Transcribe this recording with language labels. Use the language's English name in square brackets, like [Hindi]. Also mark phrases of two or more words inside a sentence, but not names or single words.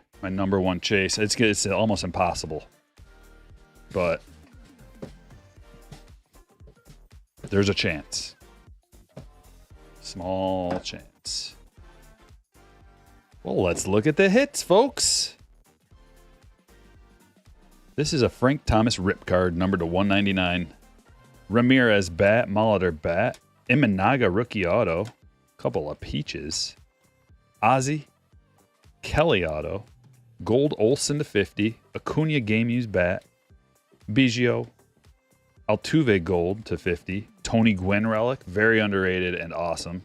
[English] My number one chase. It's almost impossible. But there's a chance. Small chance. Well, let's look at the hits, folks. This is a Frank Thomas rip card, numbered to 199. Ramirez bat, Molitor bat, Imanaga rookie auto, couple of peaches. Ozzy, Kelly auto, Gold Olson to 50, Acuna game used bat, Biggio, Altuve Gold to 50. Tony Gwynn Relic, very underrated and awesome.